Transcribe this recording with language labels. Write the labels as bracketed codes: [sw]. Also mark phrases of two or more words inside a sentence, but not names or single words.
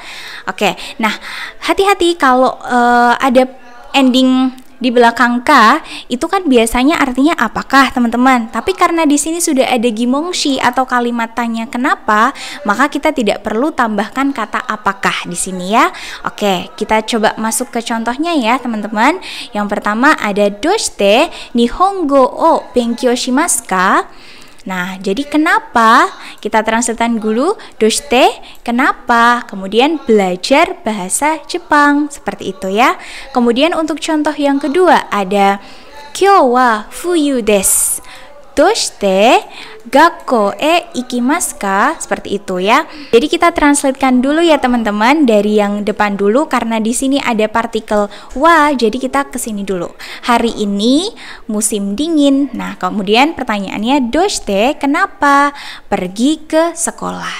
[id] Oke, nah hati-hati kalau ada ending di belakang ka itu kan biasanya artinya apakah teman-teman. Tapi karena di sini sudah ada gimongshi atau kalimat tanya kenapa, maka kita tidak perlu tambahkan kata apakah di sini ya. Oke, kita coba masuk ke contohnya ya teman-teman. Yang pertama ada [ja] どうして日本語を勉強しますか? [id] Nah, jadi kenapa? Kita translatekan dulu, doshite, kenapa? Kemudian belajar bahasa Jepang, seperti itu ya. Kemudian untuk contoh yang kedua ada [ja] 今日は冬です. どうして学校へ行きますか? [id] Seperti itu ya. Jadi kita translatekan dulu ya teman-teman dari yang depan dulu karena di sini ada partikel wa, jadi kita ke sini dulu. Hari ini musim dingin. Nah, kemudian pertanyaannya doshite kenapa pergi ke sekolah?